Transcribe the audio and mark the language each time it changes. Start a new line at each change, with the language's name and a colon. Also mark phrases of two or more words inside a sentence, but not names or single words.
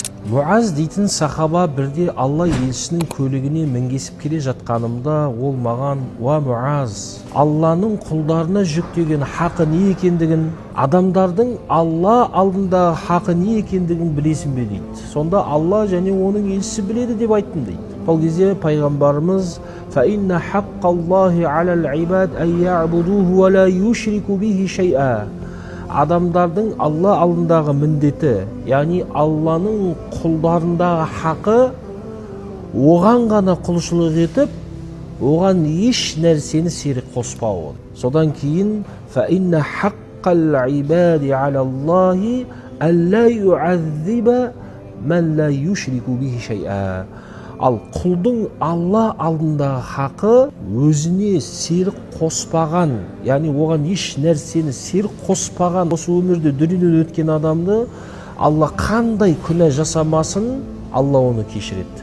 Kazakh: Муаз дейтін сахаба бірде Алла елшісінің көлігіне мінгесіп келе жатқанымда ол маған: "Уа Муаз, Алланың құлдарына жүктеген хақы не екендігін, адамдардың Алла алдында хақы не екендігін білесің бе?" дейді. Сонда Алла және оның елшісі біледі деп айттым дейді. Бұл кезде пайғамбарымыз:
Arabic: "فإن حق الله على العباد أن يعبدوه ولا يشرك به شيئا."
Kazakh: Адамдардың Алла алдындағы міндеті, яғни Алланың құлдарындағы хақы оған ғана құлшылық етіп, оған еш нәрсені серік қоспауы. Содан кейін
Arabic: فَإِنَّ حَقَّ الْعِبَادِ عَلَى اللَّهِ أَلَّا يُعَذِّبَ مَنْ لَا يُشْرِكُ بِهِ شَيْئًا.
Kazakh: Ал құлдың Алла алдындағы хақы өзіне серік қоспаған, яғни оған еш нәрсені серік қоспаған осы өмірде дүниеден өткен адамды Алла қандай күнә жасамасын, Алла оны кешіреді.